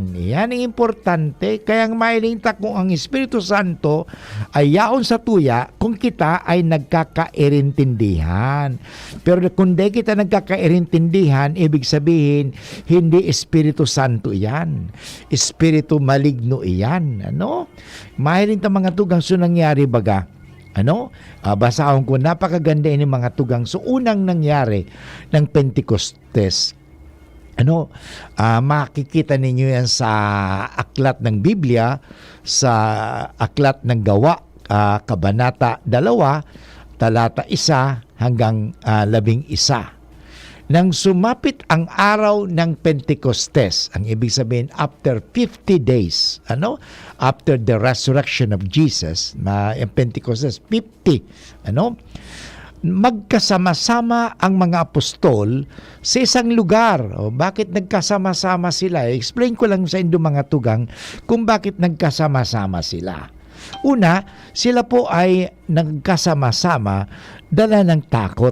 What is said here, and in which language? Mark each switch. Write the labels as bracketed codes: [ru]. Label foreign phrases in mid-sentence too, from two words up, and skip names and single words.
[bik] Yan ang importante, kaya ang mahiling ta kung ang Espiritu Santo ay yaon sa tuya, kung kita ay nagkakairintindihan. [tl] Pero kung di kita nagkakairintindihan, ibig sabihin, hindi Espiritu Santo yan. Espiritu maligno iyan. [bik] Mahiling ta mga tugang, so nangyari baga. Basahon ko, napakaganda ini mga tugang. [tl] So unang nangyari ng Pentecostes, makikita ninyo yan sa aklat ng Biblia, sa aklat ng Gawa, Kabanata 2, talata 1 hanggang 11. Nang sumapit ang araw ng Pentecostes, ang ibig sabihin [en] after 50 days, after the resurrection of Jesus, [tl] ang Pentecostes 50, magkasama-sama ang mga apostol sa isang lugar. Bakit nagkasama-sama sila? Explain ko lang sa inyo mga tugang kung bakit nagkasama-sama sila. Una, sila po ay nagkasama-sama dala ng takot.